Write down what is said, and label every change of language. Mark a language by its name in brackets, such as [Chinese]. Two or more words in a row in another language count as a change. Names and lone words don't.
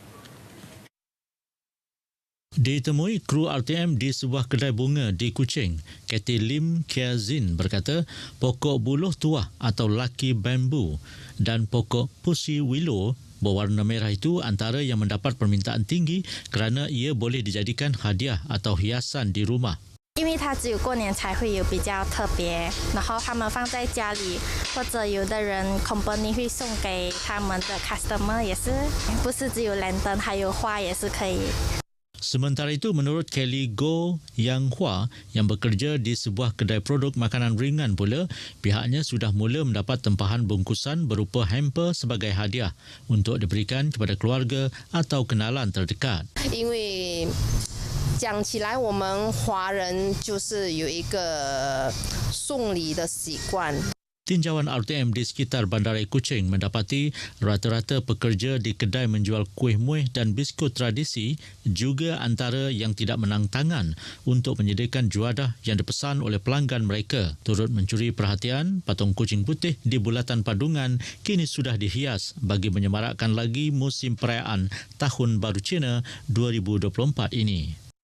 [Malay] Ditemui kru RTM di sebuah kedai bunga di Kuching, Katie Lim Kia Zin berkata pokok buluh tuah atau [English] lucky bamboo [Malay] dan pokok [English] pusi willow [Malay] berwarna merah itu antara yang mendapat permintaan tinggi kerana ia boleh dijadikan hadiah atau hiasan di rumah. [Chinese] 因为它只有过年才会有比较特别，然后他们放在家里，或者有的人 company 会送给他们的 customer 也是，不是只有 lantern， 还有花也是可以。 [Malay] Sementara itu, menurut Kelly Go Yang Hua yang bekerja di sebuah kedai produk makanan ringan pula, pihaknya sudah mula mendapat tempahan bungkusan berupa hamper sebagai hadiah untuk diberikan kepada keluarga atau kenalan terdekat. [Chinese] 因为讲起来，我们华人就是有一个送礼的习惯。 [Malay] Tinjauan RTM di sekitar Bandaraya Kuching mendapati rata-rata pekerja di kedai menjual kuih muih dan biskut tradisi juga antara yang tidak menang tangan untuk menyediakan juadah yang dipesan oleh pelanggan mereka. Turut mencuri perhatian, patung kucing putih di bulatan padungan kini sudah dihias bagi menyemarakkan lagi musim perayaan Tahun Baru Cina 2024 ini.